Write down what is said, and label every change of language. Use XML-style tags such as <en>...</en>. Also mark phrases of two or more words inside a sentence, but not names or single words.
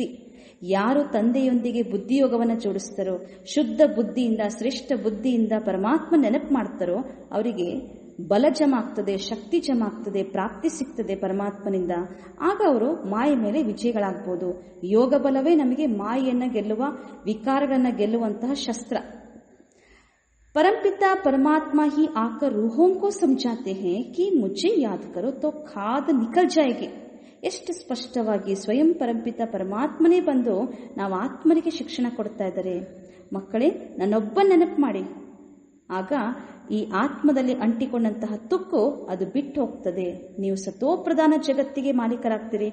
<kn>ಯಾರು ತಂದೆಯೊಂದಿಗೆ ಬುದ್ಧಿಯೋಗವನ್ನು ಜೋಡಿಸ್ತಾರೋ, ಶುದ್ಧ ಬುದ್ಧಿಯಿಂದ, ಶ್ರೇಷ್ಠ ಬುದ್ಧಿಯಿಂದ ಪರಮಾತ್ಮ ನೆನಪು ಮಾಡ್ತಾರೋ ಅವರಿಗೆ ಬಲ ಜಮ ಆಗ್ತದೆ, ಶಕ್ತಿ ಜಮ ಆಗ್ತದೆ, ಪ್ರಾಪ್ತಿ ಸಿಗ್ತದೆ ಪರಮಾತ್ಮನಿಂದ. ಆಗ ಅವರು ಮಾಯೆ ಮೇಲೆ ವಿಜಯಗಳಾಗ್ಬೋದು. ಯೋಗ ಬಲವೇ ನಮಗೆ ಮಾಯೆಯನ್ನು ಗೆಲ್ಲುವ, ವಿಕಾರಗಳನ್ನು ಗೆಲ್ಲುವಂತಹ ಶಸ್ತ್ರ.</kn> <hi>परमपिता परमात्मा ही आकर रूहों को समझाते हैं कि मुझे याद करो तो खाद निकल जाएगी.</hi> <kn>ಎಷ್ಟು ಸ್ಪಷ್ಟವಾಗಿ ಸ್ವಯಂ ಪರಂಪಿತ ಪರಮಾತ್ಮನೇ ಬಂದು ನಾವು ಆತ್ಮನಿಗೆ ಶಿಕ್ಷಣ ಕೊಡ್ತಾ ಇದ್ದಾರೆ. ಮಕ್ಕಳೇ, ನನ್ನೊಬ್ಬ ನೆನಪು ಮಾಡಿ, ಆಗ ಈ ಆತ್ಮದಲ್ಲಿ ಅಂಟಿಕೊಂಡಂತಹ ತುಕ್ಕು ಅದು ಬಿಟ್ಟು ಹೋಗ್ತದೆ. ನೀವು ಸತೋಪ್ರಧಾನ ಜಗತ್ತಿಗೆ ಮಾಲೀಕರಾಗ್ತೀರಿ.</kn>